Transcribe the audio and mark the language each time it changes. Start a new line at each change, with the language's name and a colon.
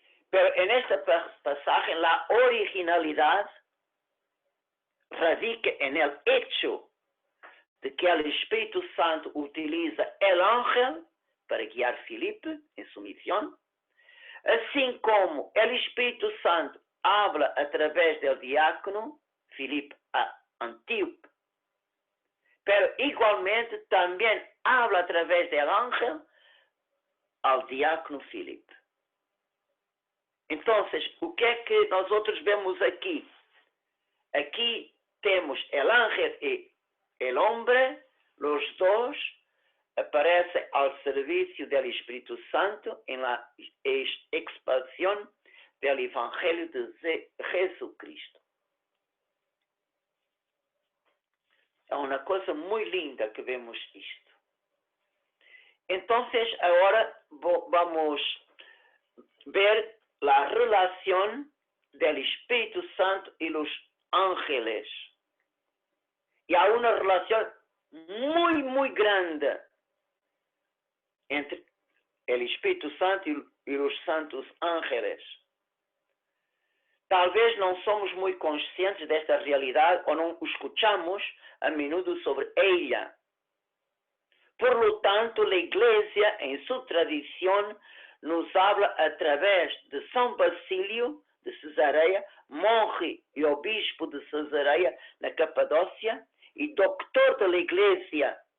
Spanish: Pero en este pasaje la originalidad radica en el hecho de que el Espíritu Santo utiliza el ángel para guiar a Filipe en su misión,
Portuguese: assim como
Spanish: el Espíritu Santo habla a través del diácono Filipe a Antíope, pero igualmente también habla a través del ángel al diácono Filipe.
Portuguese: Entonces, o que é que nós outros vemos aqui? Aqui temos
Spanish: el ángel e el hombre, los dos aparecen al servicio del Espíritu Santo en la expansión del Evangelio de Jesucristo.
Portuguese: É uma coisa muito linda que vemos isto. Então, agora vamos ver a relação
Spanish: del Espíritu Santo
Portuguese: e
Spanish: los ángeles. Y hay una relación muy, muy grande entre el Espíritu Santo y los santos ángeles.
Portuguese: Tal vez não somos muito conscientes desta realidade ou não
Spanish: escuchamos a menudo sobre ella. Por lo tanto,
Portuguese: a Iglesia, em sua tradição,
Spanish: nos habla
Portuguese: através de São Basílio de Cesareia, monge e obispo de Cesareia, na Capadócia, e doctor da Igreja.